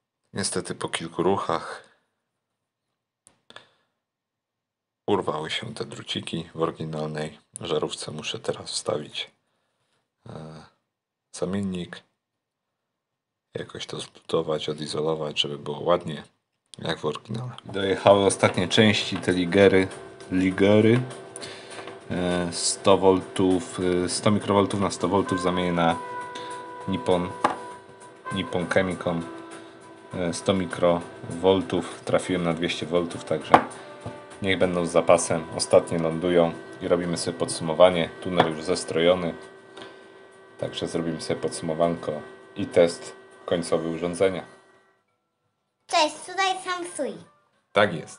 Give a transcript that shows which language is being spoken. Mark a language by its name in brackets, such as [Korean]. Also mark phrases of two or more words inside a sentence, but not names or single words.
[Polish] Niestety po kilku ruchach urwały się te druciki. W oryginalnej żarówce muszę teraz wstawić zamiennik. Jakoś to zbudować, odizolować, żeby było ładnie, jak w oryginale. Dojechały ostatnie części, te ligery. 100 V, 100 mikrowoltów na 100 V zamienię na Nippon Chemicom. 100 mikrowoltów trafiłem na 200 V, także niech będą z zapasem. Ostatnie lądują i robimy sobie podsumowanie. Tuner już zestrojony, także zrobimy sobie podsumowanko i test końcowy urządzenia. Cześć, tutaj Samsui. Tak jest.